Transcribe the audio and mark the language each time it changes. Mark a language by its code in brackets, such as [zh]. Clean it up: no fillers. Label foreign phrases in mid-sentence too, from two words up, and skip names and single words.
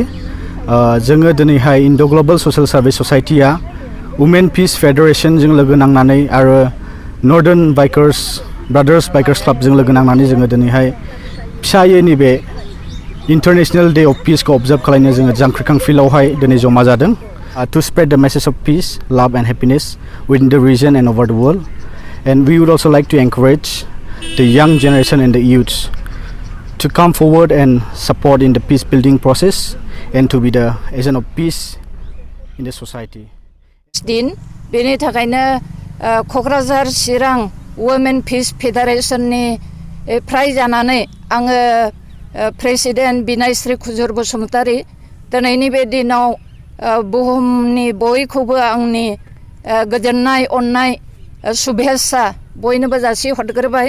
[brx] जोङो दिनैहाय इन्ड' ग्लबेल ससियेल सार्भिस ससाइटिया वुमेन पीस फेडारेशनजों लोगो नांनानै आरो नर्दार्न बाइकार्स ब्रादार्स बाइकार्स क्लाबजों लोगो नांनानै जोङो दिनैहाय फिसायै नैबे इन्टारनेशनेल डे अफ पीसखौ अबजार्भ खालामनो जोङो जांख्रिखां फिल्डआवहाय दिनै जमा जादों [en] to spread the message of peace, love and happiness within the region and over the world. And we would also like to encourage the young generation and the youths to come forward and support in the peace building process and to be the agent of peace in the society. [brx] दिन बेनि थाखायनो क'क्राझार चिरां वुमेन पीस फेडारेशननि फ्राय जानानै आङो प्रेसिडेन्ट बिनायश्री खुजुर बसुमतारी दिनैनि बे दिनाव बुहुमनि बयखौबो आंनि गोजोननाय अननाय शुभेच्छा बयनोबो जासि हरग्रोबाय।